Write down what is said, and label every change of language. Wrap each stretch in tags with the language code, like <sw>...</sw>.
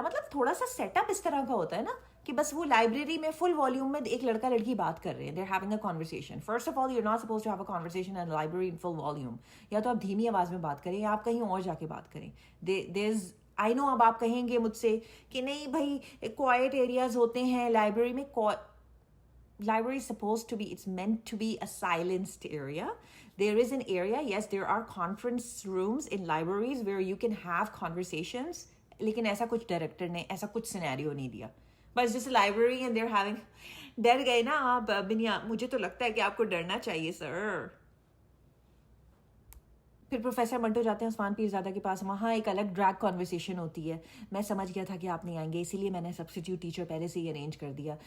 <ur>مطلب تھوڑا سا سیٹ اپ اس طرح کا ہوتا ہے نا کہ بس وہ لائبریری میں فل والیوم میں ایک لڑکا لڑکی بات کر رہے ہیں,</ur> <en>They are having a conversation. First of all you are not suppose to have a conversation in library in full volume,</en> <ur>یا تو آپ دھیمی آواز میں بات کریں یا آپ کہیں اور جا کے بات کریں.</ur> <en>there is, I know</en> <ur>اب آپ کہیں گے مجھ سے کہ نہیں بھائی کوائٹ ایریاز ہوتے ہیں لائبریری میں.</ur> <en>Library is supposed to be, it's meant to be a silenced area. There is an area, yes, there are conference rooms in libraries where you can have conversations,</en> <ur>لیکن ایسا کچھ director نے ایسا کچھ scenario نہیں دیا. بس جیسے لائبریری اینڈ دیر ہیونگ, ڈر گئے نا آپ بنیا, مجھے تو لگتا ہے کہ آپ کو ڈرنا چاہیے سر. پھر پروفیسر منٹو جاتے ہیں عثمان پیرزادہ کے پاس, وہاں ایک الگ ڈریگ کانورسیشن ہوتی ہے. میں سمجھ گیا تھا کہ آپ نہیں آئیں گے, اسی لیے میں نے سبسٹیوٹ ٹیچر پہلے سے ہی ارینج کر دیا.</ur>